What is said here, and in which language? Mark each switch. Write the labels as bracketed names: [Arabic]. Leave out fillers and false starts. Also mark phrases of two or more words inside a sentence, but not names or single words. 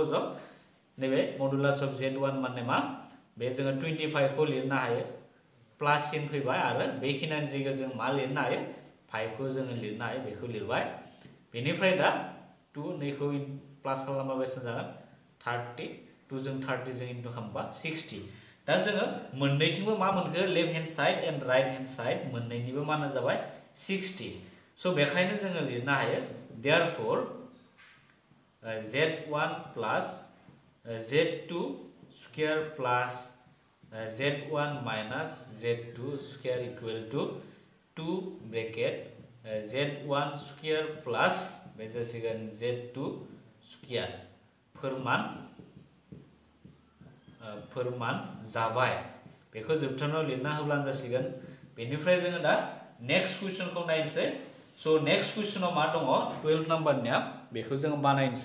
[Bodo] जों नैबे [English] modulus of z1 [Bodo] माने मा बे जोङो 25 खौ लिरनो हायो [English] plus sign [Bodo] फैबाय आरो बेखिनिनि जायगायाव जों मा लिरनो हायो 5 खौ जोङो लिरनो हायो बेखौ लिरबाय बेनिफ्राय दा 2 नैखौ प्लास खालामबा बेसेबां जागोन 30 2 जों 30 जों इनटु खालामबा 60 दा जोङो मोननैथिंबो मा मोनखो [English] left hand side and right hand side [Bodo] मोननैनिबो माना जाबाय 60 स' बेखायनो जोङो लिरनो हायो [English] therefore z1 plus z2 square plus z1 minus z2 square equal to 2 bracket z1 square plus [Bodo] बे जासिगोन [English] z2 square [Bodo] फोरमान जाबाय बेखौ जोबथारनायाव लिरना होब्लानो जासिगोन। बेनिफ्राय जोङो दा [English] next question [Bodo] नायनोसै। [English] so next question [Bodo] मा दङ 12 नम्बरनिया बेखौ जों बानायनोसै।